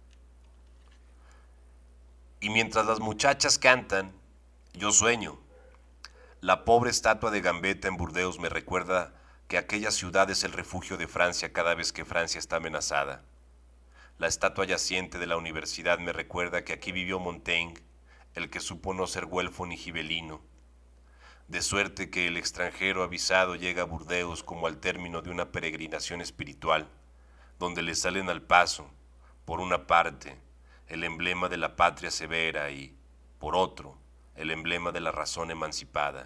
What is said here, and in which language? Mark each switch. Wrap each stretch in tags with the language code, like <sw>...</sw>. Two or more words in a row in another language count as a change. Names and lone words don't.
<es>Y mientras las muchachas cantan, yo sueño. La pobre estatua de Gambetta en Burdeos me recuerda que aquella ciudad es el refugio de Francia cada vez que Francia está amenazada. La estatua yaciente de la universidad me recuerda que aquí vivió Montaigne, el que supo no ser güelfo ni gibelino. De suerte que el extranjero avisado llega a Burdeos como al término de una peregrinación espiritual, donde le salen al paso, por una parte, el emblema de la patria severa y, por otro, el emblema de la razón emancipada.</es>